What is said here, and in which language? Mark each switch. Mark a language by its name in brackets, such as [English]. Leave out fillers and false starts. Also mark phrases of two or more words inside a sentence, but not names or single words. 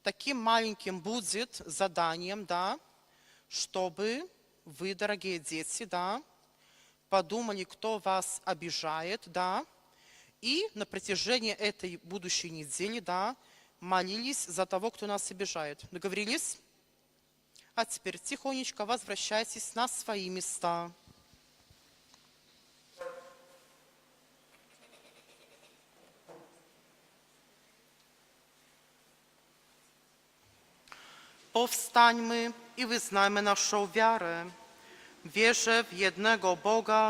[Russian] таким маленьким будет заданием, да, чтобы вы, дорогие дети, да, подумали, кто вас обижает, да, и на протяжении этой будущей недели, да, молились за того, кто нас обижает. Договорились? А теперь тихонечко возвращайтесь на свои места. [Polish] Powstańmy i wyznajmy naszą wiarę. Wierzę w jednego Boga,